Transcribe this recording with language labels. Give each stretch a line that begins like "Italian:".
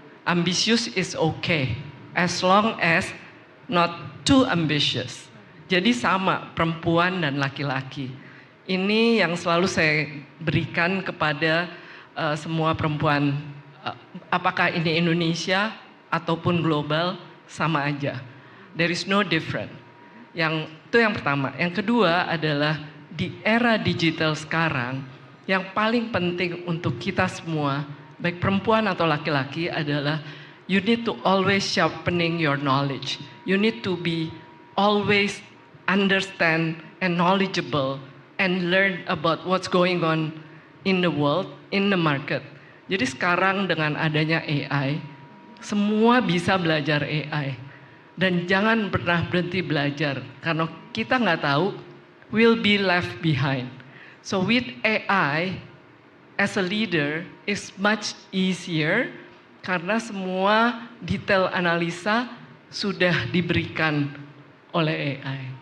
English: Ambisius is okay as long as not too ambitious.
Indonesian: Jadi sama perempuan dan laki-laki. Ini yang selalu saya berikan kepada semua perempuan, apakah ini Indonesia ataupun global, sama aja.
English: There is no different.
Indonesian: Itu yang pertama. Yang kedua adalah di era digital sekarang, yang paling penting untuk kita semua, baik perempuan atau laki-laki, adalah
English: you need to always sharpening your knowledge. You need to be always understand and knowledgeable and learn about what's going on in the world, in the market.
Indonesian: Jadi sekarang dengan adanya AI, semua bisa belajar AI. Dan jangan pernah berhenti belajar, karena kita nggak tahu,
English: will be left behind. So with AI, as a leader, is much easier,
Indonesian: karena semua detail analisa sudah diberikan oleh AI.